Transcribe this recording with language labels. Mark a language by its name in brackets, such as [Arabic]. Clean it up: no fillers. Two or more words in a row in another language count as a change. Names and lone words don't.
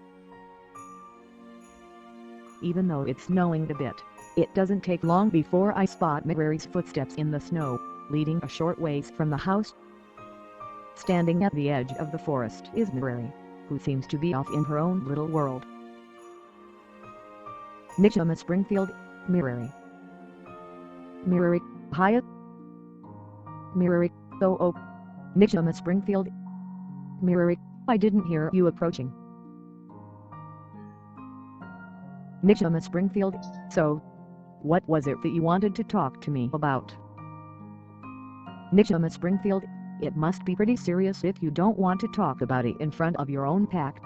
[English] Even though it's snowing a bit, it doesn't take long before I spot Mirari's footsteps in the snow, leading a short ways from the house. Standing at the edge of the forest is Mirari, who seems to be off in her own little world. Nichama Springfield, Mirari. Mirari, Hyatt. Mirari, oh. Nichama Springfield. Mirari, I didn't hear you approaching. Nichama Springfield, so, what was it that you wanted to talk to me about? Nichama Springfield, it must be pretty serious if you don't want to talk about it in front of your own pack.